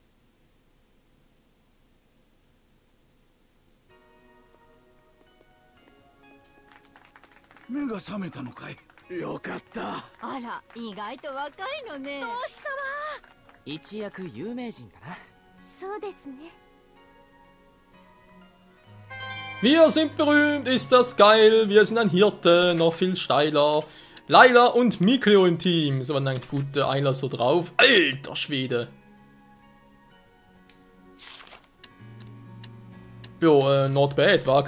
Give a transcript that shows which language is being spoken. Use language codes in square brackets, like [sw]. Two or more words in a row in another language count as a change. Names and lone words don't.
[ja] 目が覚めたのかい？よかった。あら、意外と若いのね。同志様。一躍有名人だな。そうですね。 [de] Wir sind berühmt, ist das geil, wir sind ein Hirte, noch viel steiler. Layla und Mikleo im Team. So waren eigentlich gute Eiler so drauf. Alter Schwede. Jo, [en] not bad, [de] war.